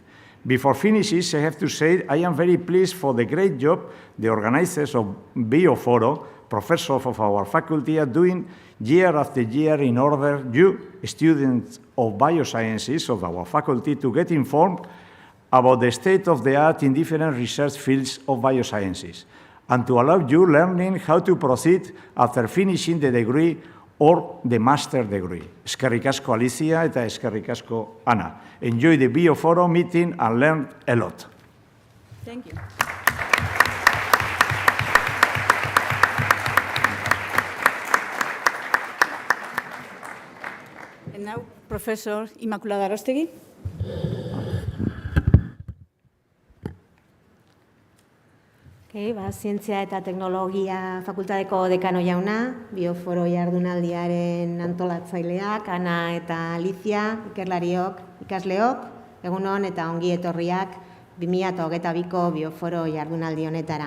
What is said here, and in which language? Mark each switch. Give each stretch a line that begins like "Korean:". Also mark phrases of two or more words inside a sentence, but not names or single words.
English: Before finishing, I have to say I am very pleased for the great job the organizers of BioForo, professors of our faculty, are doing year after year in order you, students of biosciences of our faculty, to get informed about the state of the art in different research fields of biosciences, and to allow you learning how to proceed after finishing the degree or the master degree.
Basque: Eskerrik asko Alicia eta eskerrik asko Ana.
English: Enjoy the BioForo meeting and learn a lot. Thank you. And now, Professor Immaculada Arostegui.
Basque: Zientzia eta Teknologia fakultateko dekano jauna, BioForo jardunaldiaren antolatzaileak, Ana eta Alicia, ikerlariok, ikasleok, egunon eta ongi etorriak 2022ko BioForo jardunaldi honetara.